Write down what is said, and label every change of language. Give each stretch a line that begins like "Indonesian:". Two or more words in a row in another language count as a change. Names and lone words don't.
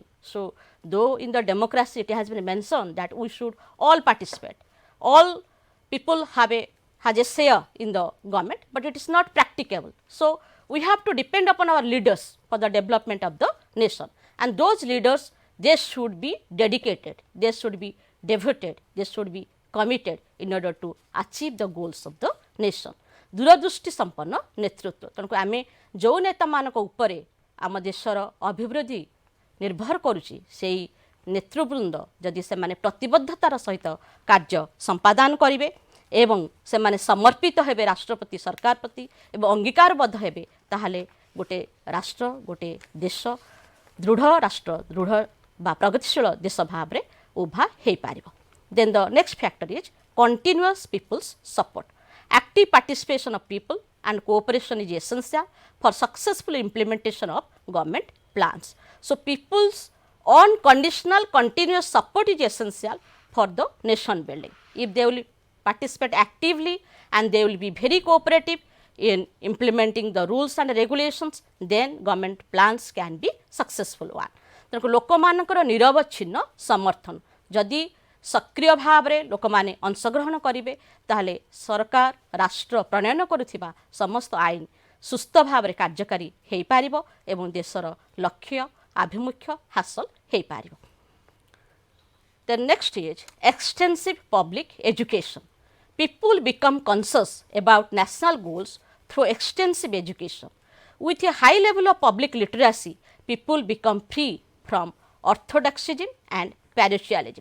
English: So, though in the democracy it has been mentioned that we should all participate, all people has a share in the government, but it is not practicable. So, we have to depend upon our leaders for the development of the nation, and those leaders, they should be dedicated, they should be devoted, they should be committed in order to achieve the goals of the nation.
Odia: ଦୂରଦୃଷ୍ଟି ସମ୍ପନ୍ନ ନେତୃତ୍ୱ. ତେଣୁ ଆମେ ଯୋଉ ନେତା ମାନଙ୍କ ଉପରେ ଆମ ଦେଶର ଅଭିବୃଦ୍ଧି ନିର୍ଭର କରୁଛି ସେଇ ନେତୃବୃନ୍ଦ ଯଦି ସେ ମାନେ ପ୍ରତିବଦ୍ଧତାର ସହିତ କାର୍ଯ୍ୟ ସମ୍ପାଦନ କରିବେ ଏବଂ ସେ ମାନେ ସମର୍ପିତ ହେବେ ରାଷ୍ଟ୍ରପତି ସରକାର ପ୍ରତି ଏବଂ ଅଙ୍ଗୀକାରବଦ୍ଧ ହେବେ ତାହାହେଲେ ଗୋଟେ ରାଷ୍ଟ୍ର ଗୋଟେ ଦେଶ ଦୃଢ଼ ରାଷ୍ଟ୍ର ଦୃଢ଼ ବା ପ୍ରଗତିଶୀଳ ଦେଶ ଭାବରେ ଉଭା ହେଇ ପାରିବ.
English: Then the next factor is continuous people's support. Active participation of people and cooperation is essential for successful implementation of government plans. So, people's unconditional continuous support is essential for the nation building. If they will participate actively and they will be very cooperative in implementing the rules and regulations, then government plans can be successful one.
Odia: ତେଣୁ ଲୋକ ମାନଙ୍କର ନିରବଚ୍ଛିନ୍ନ ସମର୍ଥନ ଯଦି ସକ୍ରିୟ ଭାବ ରେ ଲୋକ ମାନେ ଅଂଶଗ୍ରହଣ କରିବେ ତାହାହେଲେ ସରକାର ରାଷ୍ଟ୍ର ପ୍ରଣୟନ କରୁଥିବା ସମସ୍ତ ଆଇନ ସୁସ୍ଥ ଭାବ ରେ କାର୍ଯ୍ୟକାରୀ ହେଇ ପାରିବ ଏବଂ ଦେଶର ଲକ୍ଷ୍ୟ ଆଭିମୁଖ୍ୟ ହାସଲ ହେଇ ପାରିବ.
English: The next is extensive public education. People become conscious about national goals through extensive education. With a high level of public literacy, people become free from orthodoxism and parochialism.